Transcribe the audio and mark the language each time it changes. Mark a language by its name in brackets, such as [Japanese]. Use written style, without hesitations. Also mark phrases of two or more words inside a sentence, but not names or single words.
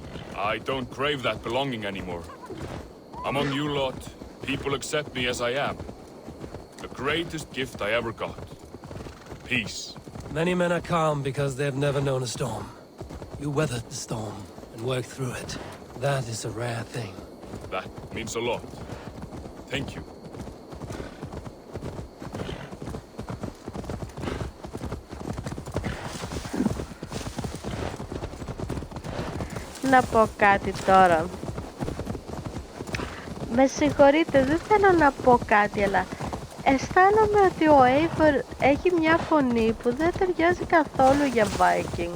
[English] I don't crave that belonging anymore. Among you lot, people accept me as I am. The greatest gift I ever got. Peace. Many men are calm because they've never known a storm. You weathered the storm and worked through it. That is a rare thing. That means a lot. Thank you. [Greek] Να πω κάτι τώρα. Με συγχωρείτε, δεν θέλω να πω κάτι, αλλά αισθάνομαι ότι ο Eivor έχει μια φωνή που δεν ταιριάζει καθόλου για Viking.